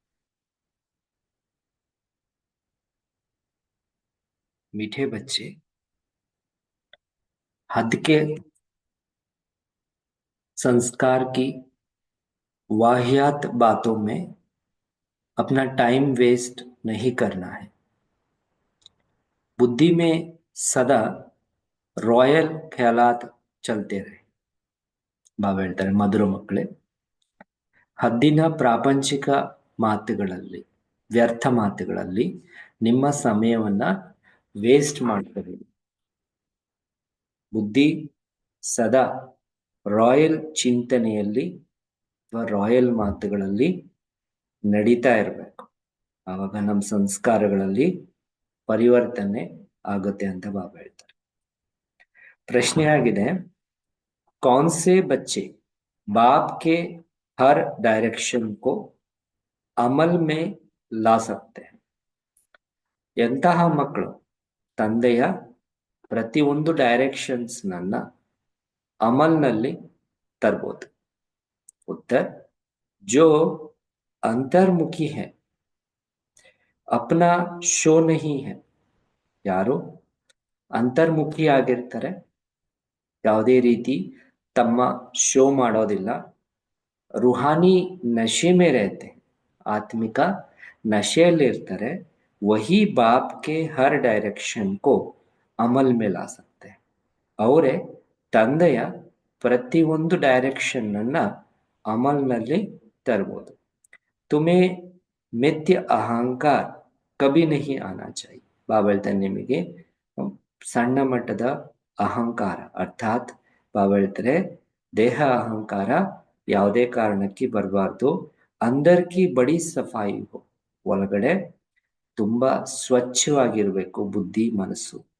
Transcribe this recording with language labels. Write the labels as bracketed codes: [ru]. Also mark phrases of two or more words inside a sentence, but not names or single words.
[hi] मीठे बच्चे हद के संस्कार की वाहियात बातों में अपना [en] time waste [hi] नहीं करना है। बुद्धि में सदा रॉयल ख्यालात चलते रहे। [kn] ಬಾಬಾ ಹೇಳ್ತಾರೆ, ಮಧುರ ಮಕ್ಕಳೇ, ಹದ್ದಿನ ಪ್ರಾಪಂಚಿಕ ಮಾತುಗಳಲ್ಲಿ, ವ್ಯರ್ಥ ಮಾತುಗಳಲ್ಲಿ ನಿಮ್ಮ ಸಮಯವನ್ನ ವೇಸ್ಟ್ ಮಾಡ್ಕೋಬೇಡಿ. ಬುದ್ಧಿ ಸದಾ ರಾಯಲ್ ಚಿಂತನೆಯಲ್ಲಿ ಅಥವಾ ರಾಯಲ್ ಮಾತುಗಳಲ್ಲಿ ನಡೀತಾ ಇರಬೇಕು. ಆವಾಗ ನಮ್ಮ ಸಂಸ್ಕಾರಗಳಲ್ಲಿ ಪರಿವರ್ತನೆ ಆಗುತ್ತೆ ಅಂತ ಬಾಬಾ ಹೇಳ್ತಾರೆ. ಪ್ರಶ್ನೆ ಆಗಿದೆ, [hi] कौन से बच्चे बाप के हर डायरेक्शन को अमल में ला सकते हैं? [kn] ಎಂತಹ ಮಕ್ಕಳು ತಂದೆಯ ಪ್ರತಿಯೊಂದು ಡೈರೆಕ್ಷನ್ಸ್ ನನ್ನ ಅಮಲ್ನಲ್ಲಿ ತರಬಹುದು? [hi] उत्तर, जो अंतर्मुखी है, अपना ಶೋ नहीं है. [kn] ಯಾರು ಅಂತರ್ಮುಖಿ ಆಗಿರ್ತಾರೆ, ಯಾವುದೇ ರೀತಿ ತಮ್ಮ ಶೋ ಮಾಡೋದಿಲ್ಲ, [hi] रूहानी नशे में रहते हैं, [kn] ಆತ್ಮಿಕ ನಶೆಯಲ್ಲಿ ಇರ್ತಾರೆ, [hi] वही बाप के हर डायरेक्शन को अमल में ला सकते हैं. [kn] ಅವರೇ ತಂದೆಯ ಪ್ರತಿಯೊಂದು ಡೈರೆಕ್ಷನ್ ಅನ್ನ ಅಮಲ್ನಲ್ಲಿ ತರಬಹುದು. [hi] तुम्हें मिथ्य अहंकार कभी नहीं आना चाहिए. [kn] ಬಾಬಾ ಹೇಳ್ತಾನೆ, ನಿಮಗೆ ಸಣ್ಣ ಮಟ್ಟದ ಅಹಂಕಾರ ಅರ್ಥಾತ್ ಬಾಬಾ ಹೇಳ್ತಾರೆ ದೇಹ ಅಹಂಕಾರ ಯಾವುದೇ ಕಾರಣಕ್ಕೆ ಬರಬಾರ್ದು. [hi] अंदर की बड़ी सफाई हो, [kn] ಒಳಗಡೆ ತುಂಬಾ ಸ್ವಚ್ಛವಾಗಿರ್ಬೇಕು ಬುದ್ಧಿ ಮನಸ್ಸು.